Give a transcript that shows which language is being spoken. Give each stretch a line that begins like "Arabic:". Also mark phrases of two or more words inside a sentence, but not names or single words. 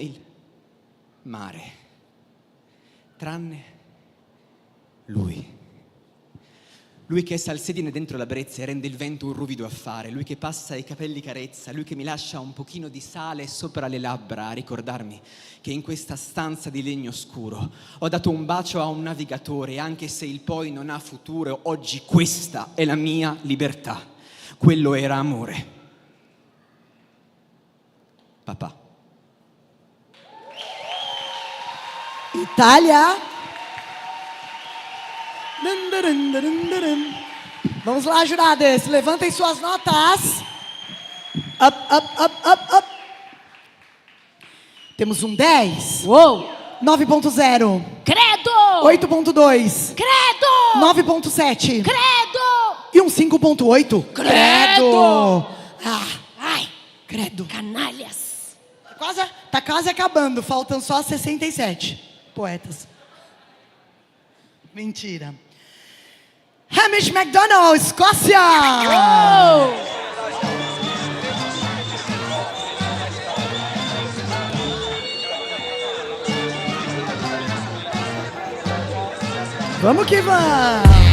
Italian: il mare, tranne lui che è salsedine dentro la brezza e rende il vento un ruvido affare, lui che passa i capelli carezza, lui che mi lascia un pochino di sale sopra le labbra a ricordarmi che in questa stanza di legno scuro ho dato un bacio a un navigatore, anche se il poi non ha futuro, oggi questa è la mia libertà. Quello era amore. Papà.
Portuguese: Itália. Vamos lá, juradas. Levantem suas notas. Up. Temos um 10. Uou. 9.0. Credo! 8.2. Credo! 9.7. Credo! E um 5.8. Credo! Ai, credo. Canalhas. Tá quase acabando, faltam só 67 poetas. Mentira. Hamish MacDonald, Escócia! Vamos que vamos!